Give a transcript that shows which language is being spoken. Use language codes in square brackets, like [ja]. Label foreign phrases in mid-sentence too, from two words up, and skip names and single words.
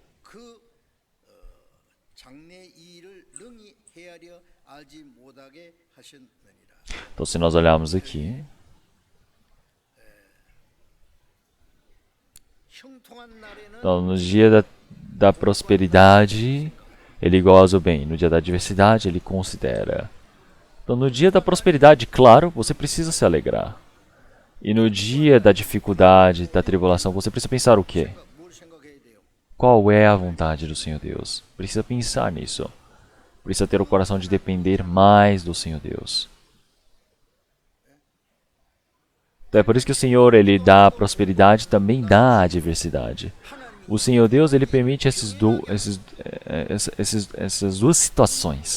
[pt] Então, se nós olharmos aqui, então, no dia da prosperidade, ele goza o bem. No dia da adversidade, ele considera. Então, no dia da prosperidade, claro, você precisa se alegrar. E no dia da dificuldade, da tribulação, você precisa pensar o quê? [ko] 뭘 생각해야 돼요? [pt] Qual é a vontade do Senhor Deus? Precisa pensar nisso. Precisa ter o coração de depender mais do Senhor Deus. Então é por isso que o Senhor, Ele dá a prosperidade, também dá a adversidade. O Senhor Deus, Ele permite essas duas situações.